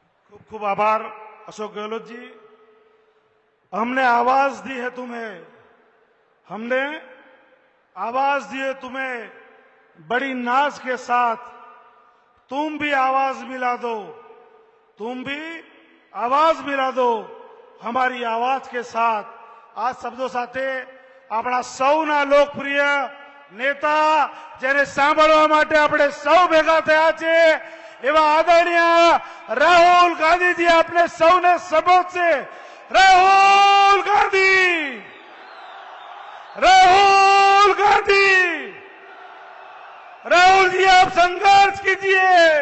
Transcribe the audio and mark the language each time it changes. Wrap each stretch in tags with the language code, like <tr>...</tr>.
<hi>खूब खूब आभार अशोक गहलोत जी। हमने आवाज दी है तुम्हें, हमने आवाज दी है तुम्हें बड़ी नाज के साथ, तुम भी आवाज मिला दो, तुम भी आवाज मिला दो हमारी आवाज के साथ। आज शब्दों</hi> <gu>સાથે આપણા સૌના લોકપ્રિય નેતા જેને સાંભળવા માટે આપણે સૌ ભેગા થયા છે એવા આદરણીય રાહુલ ગાંધીજી આપણે સૌને સંબોધશે।</gu> <hi>રાહુલ ગાંધી, राहुल गांधी। राहुल जी आप संघर्ष कीजिए।</hi>